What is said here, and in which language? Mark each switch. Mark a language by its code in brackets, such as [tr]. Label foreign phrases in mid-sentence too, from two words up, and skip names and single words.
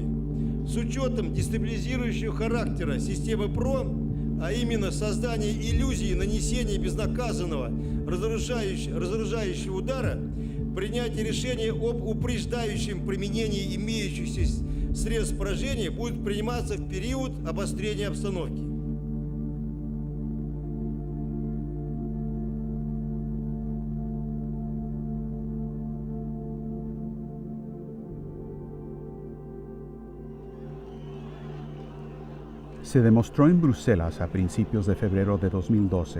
[ru] С учетом дестабилизирующего характера системы ПРО, а именно создание иллюзии нанесения безнаказанного разоружающего удара, принятие решения об упреждающем применении имеющихся средств поражения будет приниматься в период обострения обстановки. [es] Se demostró en Bruselas a principios de febrero de 2012